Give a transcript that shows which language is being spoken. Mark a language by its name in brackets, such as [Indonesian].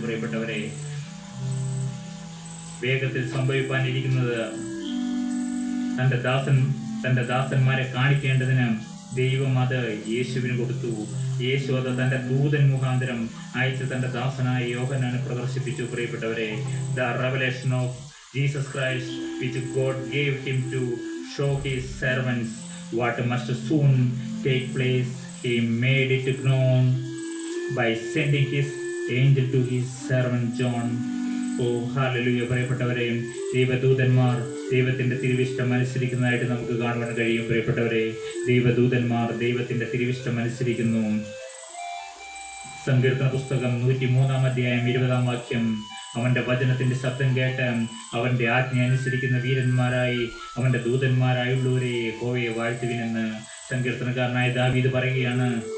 [Malayalam] പ്രിയപ്പെട്ടവരെ, വേഗത്തിൽ സംഭവിക്കാനിരിക്കുന്നത് തൻ്റെ ദാസന്മാരെ കാണിക്കേണ്ടതിന് ദൈവം അത് യേശുവിന് കൊടുത്തു. യേശു അത് തൻ്റെ ദൂതൻ മുഖാന്തരം അയച്ച് തൻ്റെ ദാസനായ യോഹന്നാന് പ്രദർശിപ്പിച്ചു. പ്രിയപ്പെട്ടവരെ, [English] The revelation of Jesus Christ which God gave him to show his servants what must soon take place. He made it known by sending his angel to his servant John. Oh, hallelujah. [Malayalam] പ്രിയപ്പെട്ടവരെ, ദൈവദൂതന്മാർ ദൈവത്തിൻ്റെ തിരുവിഷ്ടം അനുസരിക്കുന്നതായിട്ട് നമുക്ക് കാണുവാൻ കഴിയും. പ്രിയപ്പെട്ടവരെ, ദൈവദൂതന്മാർ ദൈവത്തിൻ്റെ തിരുവിഷ്ടം അനുസരിക്കുന്നു. സങ്കീർത്തന പുസ്തകം 103-ാം അധ്യായം 20-ാം വാക്യം. അവൻ്റെ വചനത്തിൻ്റെ ശബ്ദം കേട്ട് അവൻ്റെ ആജ്ഞ അനുസരിക്കുന്ന വീരന്മാരായി അവൻ്റെ ദൂതന്മാരായുള്ളവരെ യഹോവയെ വാഴ്ത്തുവിനെന്ന് സങ്കീർത്തനക്കാരനായ ദാവീദ് പറയുകയാണ്.